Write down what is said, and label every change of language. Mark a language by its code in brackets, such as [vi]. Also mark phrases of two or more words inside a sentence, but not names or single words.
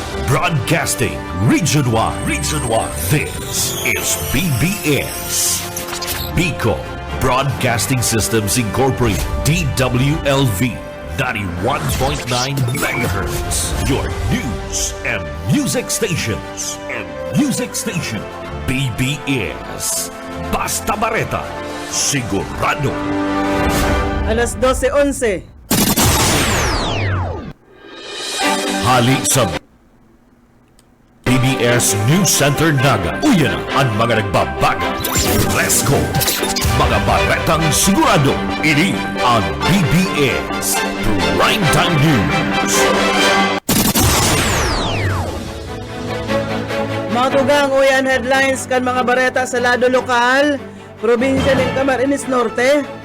[en] Broadcasting Region 1. Region 1. This is BBS. Bicol Broadcasting Systems Incorporated. DWLV. 91.9 megahertz. Your news and music stations. [bik] BBS. Basta Bareta. Sigurado. Alas 12:11. Hali sa BBS News Center Naga. Uyan ang mga nagbabaga. [en] Let's go! [bik] Mga baretang sigurado. Ini ang BBS Primetime News. Matugang uyan headlines kan mga bareta sa lado lokal, probinsya ng Camarines Norte.